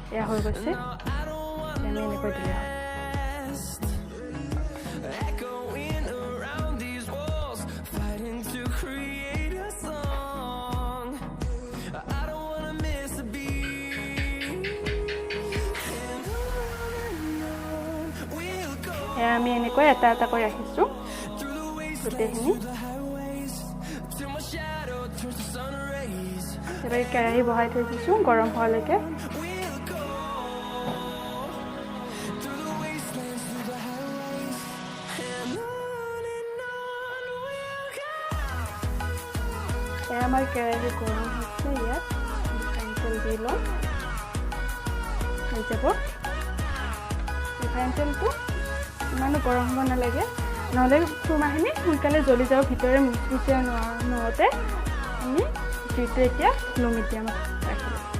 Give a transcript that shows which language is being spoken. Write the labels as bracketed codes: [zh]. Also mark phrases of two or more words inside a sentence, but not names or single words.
[as] হৈ গৈছে আমি এনেকৈ দিলে হ'ল [en] Echoing around these walls, fighting to create a song. I don't wanna miss a beat. And on we'll go [as] আমি এনেকৈ এটা এটা কৰি ৰাখিছোঁ [en] through the [as] গোটেইখিনি [en] wastelands, the highways, till my shadow turns to sun rays. [as] এবাৰ কেৰাহী বহাই থৈ দিছোঁ গৰম হোৱালৈকে [en] We'll go through the wastelands, through the highways, and on we'll go. [as] আমাৰ কেৰাহী গৰম হৈছে ইয়াত ৰিফাইন তেল দি লওঁ হৈ যাব ৰিফাইন তেলটো ইমানো গৰম হ'ব নালাগে নহ'লে খুৰমাখিনি সোনকালে জ্বলি যাব ভিতৰে মুচমুচীয়া নহওঁতে আমি জুইটো এতিয়া [en] low medium [as] ৰাখিলোঁ